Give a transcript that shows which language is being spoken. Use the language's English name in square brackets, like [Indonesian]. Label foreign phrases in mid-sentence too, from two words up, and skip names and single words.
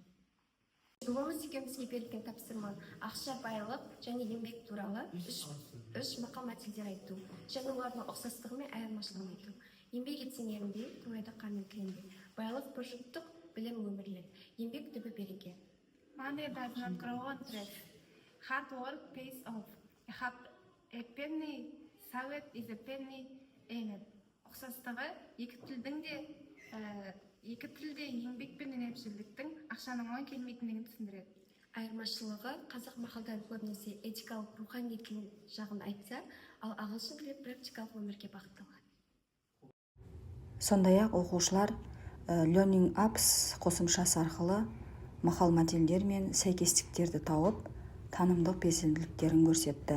[Kazakh] Жылымыз екеумізге берілген тапсырма ақша, байлық және еңбек туралы үш мақал мәтелдер айту және олардың ұқсастығы мен айырмашылығын айту. Еңбек етсең ерінбе, тоңайда қанын кіленбе. Байлық бір жұттық, білім өмірлік, еңбек түбі береке. [English] Money does not grow on trees. Hard work pays off. A penny saved is a penny earned. [Kazakh] Ұқсастығы екі тілде еңбек пен үнемшілдіктің ақшаның оң келмейтіндігін түсіндіреді. Айырмашылығы қазақ мақалдан көбінесе этикалық рухани жағын айтса, ал ағылшын тілі практикалық өмірге бағытталған. Сондай-ақ оқушылар Learning Apps қосымшасы арқылы мақал мәтелдер мен сәйкестіктерді тауып, танымдық белсенділіктерін көрсетті.